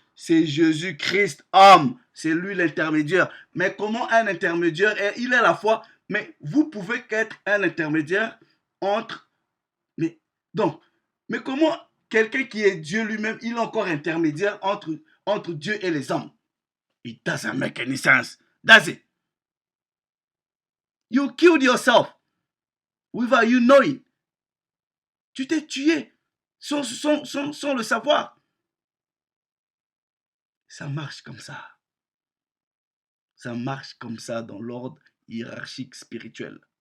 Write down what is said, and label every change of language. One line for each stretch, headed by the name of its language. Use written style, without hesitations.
French: C'est Jésus-Christ, homme. C'est lui l'intermédiaire. Mais comment un intermédiaire? Il est à la fois, mais vous pouvez qu'être un intermédiaire entre... Mais comment quelqu'un qui est Dieu lui-même, il est encore intermédiaire entre Dieu et les hommes?
English: It doesn't make any sense. That's it. You killed yourself without you knowing.
French: Tu t'es tué sans le savoir. Ça marche comme ça. Ça marche comme ça dans l'ordre hiérarchique spirituel.